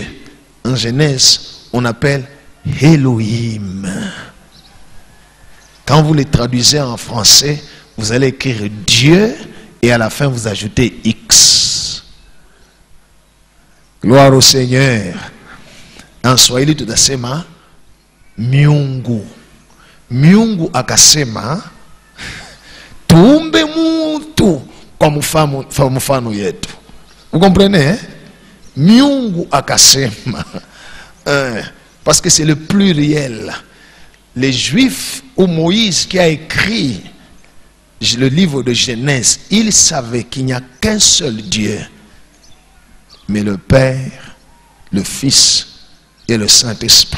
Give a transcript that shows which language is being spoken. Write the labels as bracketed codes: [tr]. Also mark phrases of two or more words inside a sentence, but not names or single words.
[fr] En Genèse, on appelle Elohim. Quand vous les traduisez en français, vous allez écrire Dieu et à la fin vous ajoutez X. Gloire au Seigneur. En Swahili [sw] tunasema miungu. Miungu akasema tuumbe mtu kwa mfano yetu. [fr] Vous comprenez, hein? [sw] Miungu akasema. [fr] Parce que c'est le pluriel. Les Juifs ou Moïse qui a écrit le livre de Genèse, il savait qu'il n'y a qu'un seul Dieu, mais le Père, le Fils et le Saint-Esprit.